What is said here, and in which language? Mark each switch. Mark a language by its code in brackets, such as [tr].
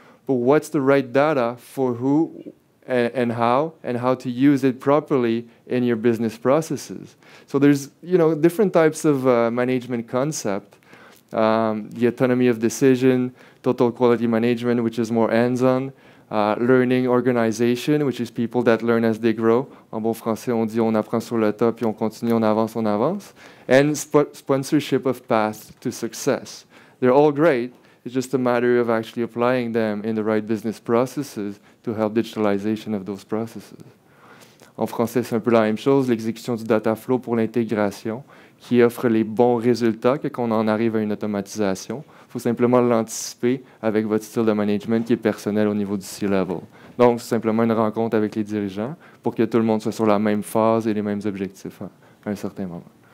[en] But what's the right data for who and how to use it properly in your business processes? So there's different types of management concept. The autonomy of decision, total quality management, which is more hands-on. Learning organization, which is people that learn as they grow. [fr] En bon français, on dit on apprend sur le tas, puis on continue, on avance, on avance. [en] And sponsorship of path to success. They're all great. It's just a matter of actually applying them in the right business processes to help digitalization of those processes. [fr] En français, c'est un peu la même chose, l'exécution du data flow pour l'intégration, qui offre les bons résultats quand on en arrive à une automatisation. Il faut simplement l'anticiper avec votre style de management qui est personnel au niveau du C-level. Donc, c'est simplement une rencontre avec les dirigeants pour que tout le monde soit sur la même phase et les mêmes objectifs à un certain moment.